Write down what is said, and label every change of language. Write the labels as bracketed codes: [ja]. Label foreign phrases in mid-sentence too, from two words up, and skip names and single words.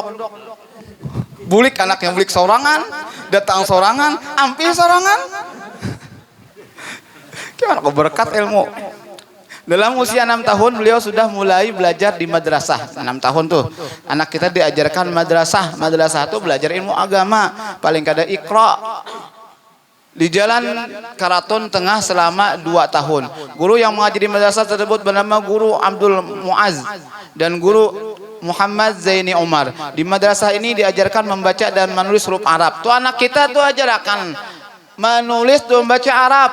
[bjn] Bulik anaknya bulik sorangan, datang sorangan, ampir sorangan. [id] Gimana kok berkat ilmu? Dalam usia 6 tahun beliau sudah mulai belajar di madrasah. 6 tahun tuh anak kita diajarkan madrasah. Madrasah tuh belajar ilmu agama. Paling kada Iqra. Di jalan Karaton Tengah selama 2 tahun. Guru yang mengajar di madrasah tersebut bernama Guru Abdul Muaz dan Guru Muhammad Zaini Umar. Di madrasah ini diajarkan membaca dan menulis huruf Arab. Tuh anak kita tuh ajarkan menulis dan membaca Arab.